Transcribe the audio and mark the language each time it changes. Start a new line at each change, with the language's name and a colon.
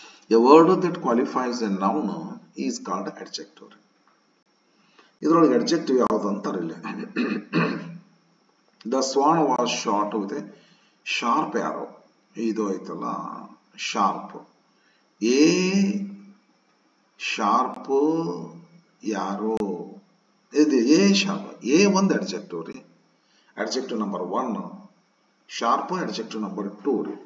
English: A word that qualifies a noun is called adjective.
Kannada: ಇದರೊಳಗೆ adjective ಯಾವುದು ಅಂತಾರೆ ಇಲ್ಲಿ.
English: The swan was shot with a sharp arrow.
Kannada: ಇದು ಐತಲ್ಲ ಶಾರ್ಪ್, ಎ ಶಾರ್ಪ್ ಯಾರೋ, ಇದು ಎ ಶಾರ್ಪ್. ಎ ಒಂದು adjective ರೀ, adjective number 1. Sharp adjective number 2 ರೀ.